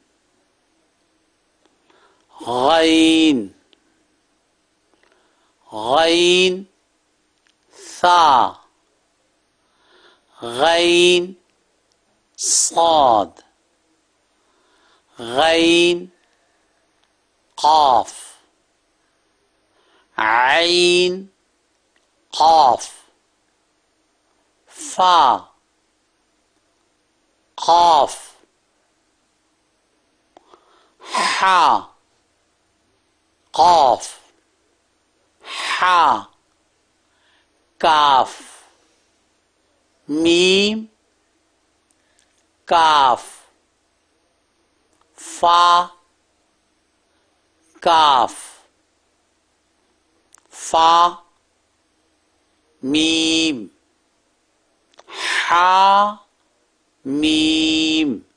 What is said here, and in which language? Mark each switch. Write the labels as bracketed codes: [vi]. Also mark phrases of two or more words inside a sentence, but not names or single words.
[ar] غين غين ثا غين صاد غين قاف عين قاف فا قاف حا قاف ها كاف ميم كاف فا كاف فا ميم حا ميم